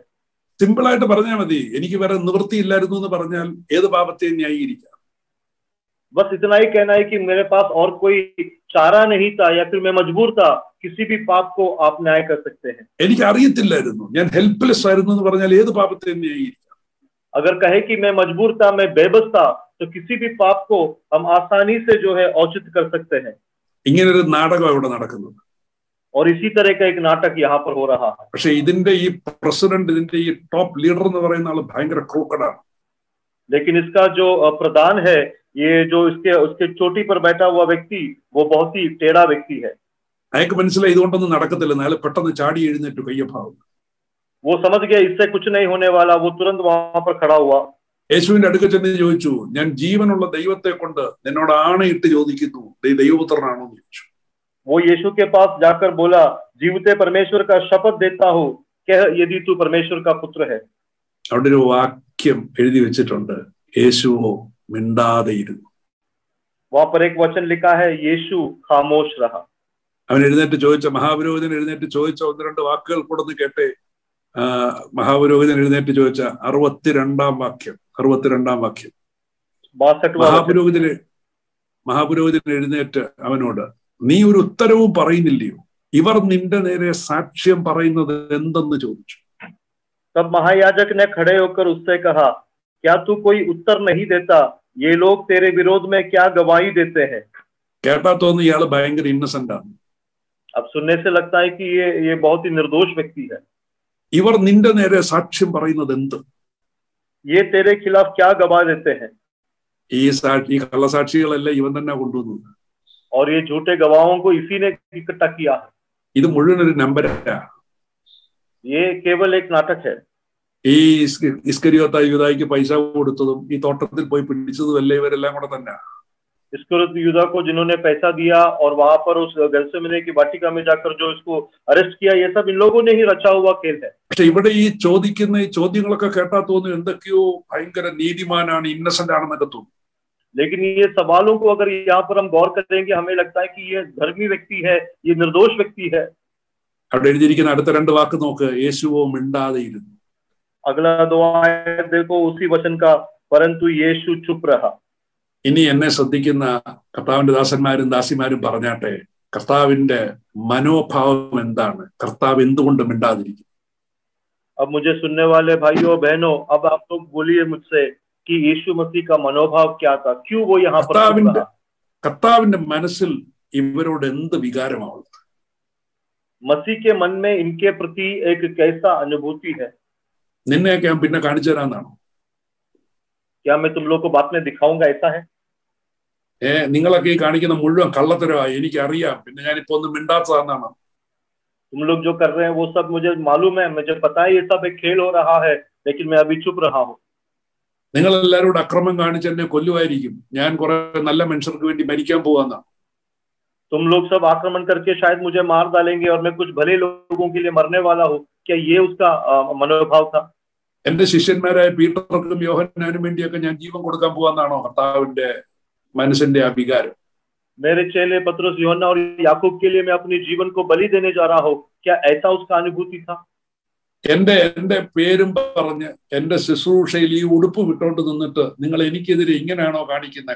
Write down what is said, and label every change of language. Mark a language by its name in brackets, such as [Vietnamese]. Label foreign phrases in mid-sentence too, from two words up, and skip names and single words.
[Malayalam] സിമ്പിൾ ആയിട്ട് പറഞ്ഞാൽ മതി, എനിക്ക് വേറെ നിവൃത്തിയില്ലായിരുന്നു എന്ന് പറഞ്ഞാൽ ഏത് പാപത്തെയും ന്യായീകരിക്കാം. [Hindi] बस इतना ही कहना है कि मेरे पास और कोई चारा नहीं था या फिर मैं मजबूर था, किसी भी पाप को आप न्याय कर सकते हैं. [Malayalam] എനിക്ക് അറിയത്തില്ലായിരുന്നു, ഞാൻ ഹെൽപ്ലെസ് ആയിരുന്നു എന്ന് പറഞ്ഞാൽ ഏത് പാപത്തെയും ന്യായീകരിക്കാം. [Hindi] अगर कहे कि मैं मजबूर था, मैं बेबस था, तो किसी भी पाप को हम आसानी से जो है औचित कर सकते हैं. [Malayalam] ഇങ്ങനൊരു നാടകം ഇവിടെ നടക്കുന്നത്. [Hindi] और इसी तरह का एक नाटक यहाँ पर हो रहा है. [Malayalam] പക്ഷെ ഇതിന്റെ ഈ പ്രസിഡന്റ്, ഇതിന്റെ ഈ [English] top leader [Malayalam] എന്ന് പറയുന്ന ആള് ഭയങ്കര ക്രൂക്കഡാണ്. [Hindi] लेकिन इसका जो प्रधान है, ये जो उसके चोटी पर बैठा हुआ व्यक्ति, वो बहुत ही टेढ़ा व्यक्ति है. [Malayalam] അയാൾക്ക് മനസ്സിലായി ഇതുകൊണ്ടൊന്നും നടക്കത്തില്ലെന്ന്. അയാൾ പെട്ടെന്ന് ചാടി എഴുന്നേറ്റു കയ്യഭാവം. [Hindi] वो समझ गया इससे कुछ नहीं होने वाला. वो तुरंत वहां पर खड़ा हुआ. [Malayalam] യേശുവിന്റെ അടുക്ക ചെന്ന് ചോദിച്ചു, ഞാൻ ജീവനുള്ള ദൈവത്തെ കൊണ്ട് നിന്നോട് ആണയിട്ട് ചോദിക്കുന്നു, ദൈവപുത്രനാണോ എന്ന് ചോദിച്ചു. [Hindi] वो यीशु के पास जाकर बोला, जीवते परमेश्वर का शपथ देता हूँ कि यदि तू परमेश्वर का पुत्र है. [Malayalam] അവിടെ ഒരു വാക്യം എഴുതി വെച്ചിട്ടുണ്ട്, യേശുവോ മിണ്ടാതെയിരുന്നു. [Hindi] वहां पर एक वचन लिखा है, यीशु खामोश रहा. [Malayalam] അവൻ എഴുന്നേറ്റ് ചോദിച്ച, മഹാപുരോഹിതൻ എഴുന്നേറ്റ് ചോദിച്ച ഒന്ന് രണ്ട് വാക്കുകൾ കൂടെ ഒന്ന് കേട്ടെ. മഹാപുരോഹിതൻ എഴുന്നേറ്റ് ചോദിച്ച 62 വാക്യം. മഹാപുരോഹിതൻ എഴുന്നേറ്റ് അവനോട്, നീ ഒരു ഉത്തരവും പറയുന്നില്ലയോ? ഇവർ നിന്റെ നേരെ സാക്ഷ്യം പറയുന്നത് എന്തെന്ന് ചോദിച്ചു. [Hindi] तब महायाजक ने खड़े होकर उससे कहा, क्या तू कोई उत्तर नहीं देता? ये लोग तेरे विरोध में क्या गवाही देते हैं? [Malayalam] കേട്ടാ തോന്നുന്നു ഇയാള് ഭയങ്കര ഇന്നസെന്റ് ആണ്. [Hindi] अब सुनने से लगता है कि ये बहुत ही निर्दोष व्यक्ति है. [Malayalam] ഇവർ നിന്റെ നേരെ സാക്ഷ്യം പറയുന്നത് എന്ത്? [Hindi] ये तेरे खिलाफ क्या गवाह देते हैं? [Malayalam] ഈ കള്ളസാക്ഷികളെല്ലാം ഇവൻ തന്നെ കൊണ്ടുവന്നത്. [Hindi] और ये झूठे गवाहों को इसी ने इकट्ठा किया है. [Malayalam] ഇത് മുഴുവൻ ഒരു നമ്പരാ. [Hindi] ये केवल एक नाटक है. [Malayalam] ഈ ഇസ്കരിയോത്തായ യൂദായ്ക്ക് പൈസ കൊടുത്തതും ഈ തോട്ടത്തിൽ പോയി പിടിച്ചതും എല്ലാം ഇവരെല്ലാം കൂടെ തന്നെ. [Hindi] इस्करियोत यूदा को जिन्होंने पैसा दिया और वहां पर उस गेत्सेमने की वाटिका में जाकर जो इसको अरेस्ट किया, ये सब इन लोगों ने ही रचा हुआ खेल है. [Malayalam] പക്ഷെ ഇവിടെ ഈ ചോദിക്കുന്ന ഈ ചോദ്യങ്ങളൊക്കെ കേട്ടാ തോന്നുന്നു എന്തൊക്കെയോ ഭയങ്കര നീതിമാനാണ്, ഇന്നസെന്റ് ആണെന്നൊക്കെ തോന്നും. [Hindi] लेकिन ये सवालों को अगर यहाँ पर हम गौर करेंगे, हमें लगता है कि ये धर्मी व्यक्ति है, ये निर्दोष व्यक्ति है. [Malayalam] അവിടെ എഴുതിയിരിക്കുന്ന അടുത്ത 2 വാക്ക് നോക്ക്, യേശുവോ മിണ്ടാതെയിരുന്നു. [Hindi] अगला 2 आयत देखो उसी वचन का, परंतु यीशु चुप रहा. [Malayalam] ഇനി എന്നെ ശ്രദ്ധിക്കുന്ന കർത്താവിന്റെ ദാസന്മാരും ദാസിമാരും പറഞ്ഞാട്ടെ, കർത്താവിന്റെ മനോഭാവം എന്താണ്? കർത്താവ് എന്തുകൊണ്ട് മിണ്ടാതിരിക്കും? [Hindi] अब मुझे सुनने वाले भाइयों बहनों, अब आप लोग बोलिए मुझसे कि यीशु मसीह का मनोभाव क्या था, क्यों वो यहाँ पर रहा? [Malayalam] കർത്താവിന്റെ മനസ്സിൽ ഇവരോട് എന്ത് വികാരമാണ്? [Hindi] मसीह के मन में इनके प्रति एक कैसा अनुभूति है? [Malayalam] നിന്നെയൊക്കെ ഞാൻ പിന്നെ കാണിച്ചു തരാന്നാണോ? [Hindi] क्या मैं तुम लोग को बात में दिखाऊंगा, ऐसा है? [Malayalam] നിങ്ങളൊക്കെ ഈ കാണിക്കുന്ന മുഴുവൻ കള്ളത്തരമായി എനിക്കറിയാം, പിന്നെ ഞാനിപ്പോ ഒന്നും മിണ്ടാത്തതാണെന്നാണ്. [Hindi] तुम लोग जो कर रहे हैं वो सब मुझे मालूम है, मुझे पता है ये सब एक खेल हो रहा है, लेकिन मैं अभी चुप रहा हूँ. [Malayalam] നിങ്ങൾ എല്ലാവരോടും അക്രമം കാണിച്ച് എന്നെ കൊല്ലുമായിരിക്കും, ഞാൻ കുറെ നല്ല മനുഷ്യർക്ക് വേണ്ടി മരിക്കാൻ പോവാന്നാണ്. [Hindi] तुम लोग सब आक्रमण करके शायद मुझे मार डालेंगे और मैं कुछ भले लोगों के लिए मरने वाला हूँ. क्या ये उसका मनोभाव था? [Malayalam] എന്റെ ശിഷ്യന്മാരായ പീറ്റർക്കും യോഹന്നാനും വേണ്ടിയൊക്കെ ഞാൻ ജീവൻ കൊടുക്കാൻ പോവാന്നാണോ കർത്താവിന്റെ മനസ്സിന്റെ ആ വികാരം? [Hindi] मेरे चेले पतरस, यूहन्ना और याकूब के लिए मैं अपने जीवन को बलि देने जा रहा हूँ, क्या ऐसा उसका अनुभूति था? [Malayalam] എന്റെ പേരും പറഞ്ഞ് എന്റെ ശുശ്രൂഷയിൽ ഈ ഉടുപ്പ് വിട്ടോണ്ട് നിന്നിട്ട് നിങ്ങൾ എനിക്കെതിരെ ഇങ്ങനെയാണോ കാണിക്കുന്നത്?